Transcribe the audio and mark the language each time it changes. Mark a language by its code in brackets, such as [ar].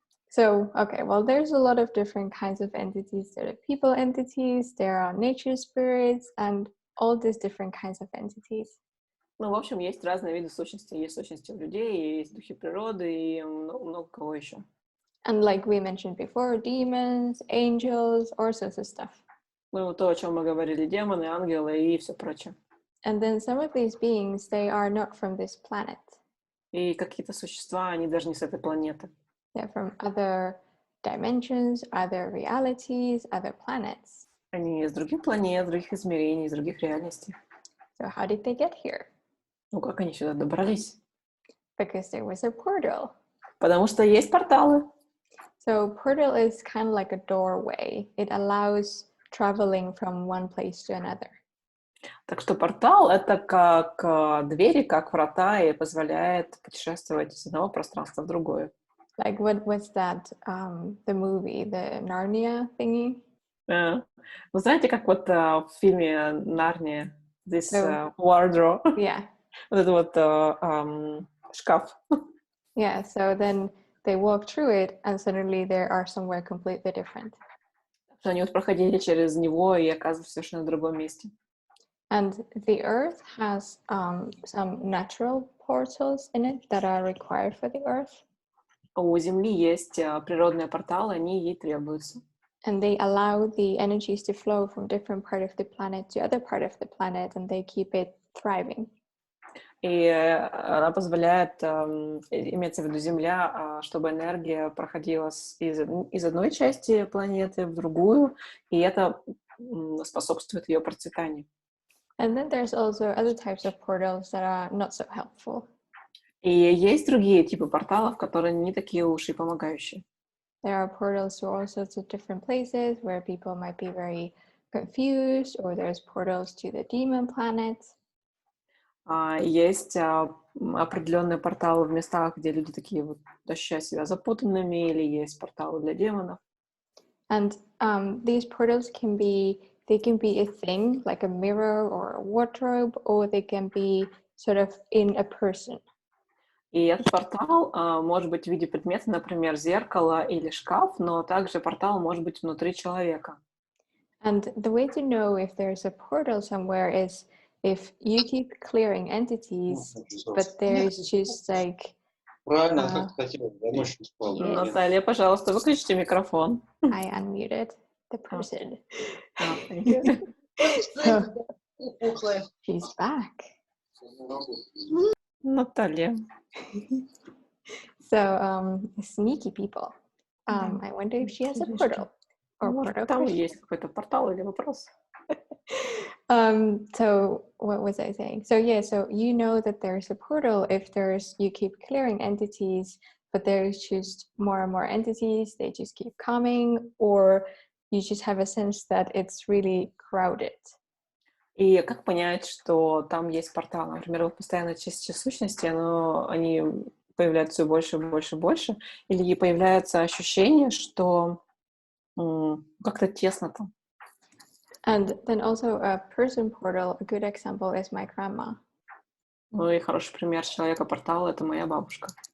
[en] So, okay, well, there's a lot of different kinds of entities. There are people entities, there are nature spirits, and all these different kinds of entities. [ru] Ну, в общем, есть разные виды сущностей. Есть сущности у людей, есть духи природы и много кого еще. [en] And like we mentioned before, demons, angels, all sorts of stuff. [ru] Ну, то, о чем мы говорили, демоны, ангелы и все прочее. [en] And then some of these beings, they are not from this planet. [ru] И какие-то существа, они даже не с этой планеты. [en] They're from other dimensions, other realities, other planets. [ru] Они из других планет, других измерений, из других реальностей. [en] So how did they get here? [ru] Ну, как они сюда добрались? [en] Because there was a portal. [ru] Потому что есть порталы. [en] So portal is kind of like a doorway. It allows traveling from one place to another. [ru] Так что портал — это как двери, как врата, и позволяет путешествовать из одного пространства в другое. [en] Like what was that, the movie, the Narnia thingy? [ru] Вы знаете, как вот в фильме «Нарния» [en] this wardrobe, Yeah. [ru] вот этот вот шкаф. [en] Yeah, so then they walk through it and suddenly they are somewhere completely different. [ru] Что они вот проходили через него и оказываются совершенно в другом месте. [en] And the Earth has some natural portals in it that are required for the Earth. [ru] У Земли есть природные порталы, они ей требуются. [en] And they allow the energies to flow from different part of the planet to other part of the planet, and they keep it thriving. [ru] И она позволяет, имеется в виду Земля, чтобы энергия проходила из одной части планеты в другую, и это способствует ее процветанию. [en] And then there's also other types of portals that are not so helpful. [ru] И есть другие типы порталов, которые не такие уж и помогающие. [en] There are portals to all sorts of different places where people might be very confused, or there's portals to the demon planets. [ru] Есть определенные порталы в местах, где люди такие вот ощущают себя запутанными, или есть порталы для демонов. [en] And these portals can be a thing, like a mirror or a wardrobe, or they can be sort of in a person. [ru] И этот портал может быть в виде предмета, например, зеркало или шкаф, но также портал может быть внутри человека. [en] And the way to know if there's a portal somewhere is if you keep clearing entities, but there's just like... [ru] Правильно, как хотела, я ночью спал. Наталья, пожалуйста, выключите микрофон. [en] I unmuted the person. Thank you. She's back. [ru] Наталья. [en] So, sneaky people. I wonder if she has a portal. Or portal [ru] Там [en] question. [ru] есть какой-то портал или вопрос. [en] So what was I saying? So yeah, so you know that there's a portal if you keep clearing entities, but there's just more and more entities, they just keep coming, or you just have a sense that it's really crowded. [ru] И как понять, что там есть портал? Например, вот постоянно чистите сущности, но они появляются все больше, больше, больше, или появляется ощущение, что как-то тесно там. [en] And then also a person portal, a good example is my grandma. [ru] Ну и хороший пример человека-портала — это моя бабушка.